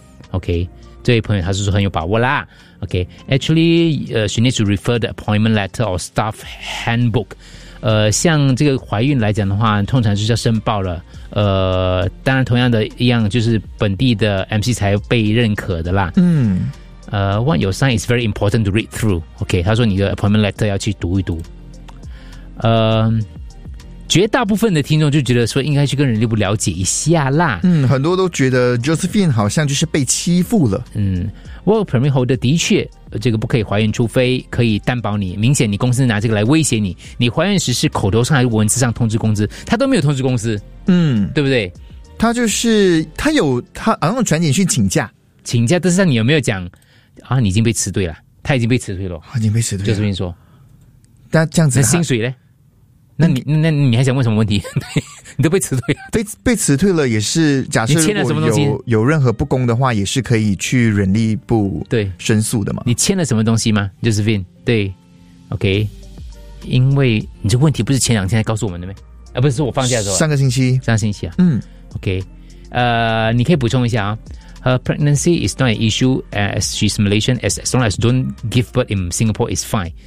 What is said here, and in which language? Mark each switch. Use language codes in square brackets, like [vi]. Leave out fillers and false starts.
[zh] OK， 这位朋友他是说很有把握啦。 [en] OK， actually， she needs to refer the appointment letter or staff handbook。 [zh] 像这个怀孕来讲的话，通常就是要申报了。当然同样的一样，就是本地的 MC 才被认可的啦。 [en] What you sign is very important to read through. [zh] OK， 他说你的 appointment letter 要去读一读。绝大部分的听众就觉得说应该去跟人力部了解一下啦。很多都觉得 Josephine 好像就是被欺负了。 Work permit holder 的确这个不可以怀孕，除非可以担保你，明显你公司拿这个来威胁你，你怀孕时是口头上还是文字上通知公司，他都没有通知公司。对不对，他就是他有他好像传简讯请假。请假，但是你有没有讲啊，你已经被辞退了，他已经被辞退了。已经被辞退了。 Josephine 说。那这样子。那薪水呢？那你还想问什么问题？你都被辞退了，被辞退了，也是假设你签了什么东西，有任何不公的话，也是可以去人力部对申诉的嘛？你签了什么东西吗 ，Josephine？对 ，OK， 因为你这问题不是前两天才告诉我们的吗？不是，是我放假的时候，上个星期啊，OK， 你可以补充一下啊。 [en] Her pregnancy is not an issue as she's Malaysian. As long as don't give birth in Singapore, it's fine.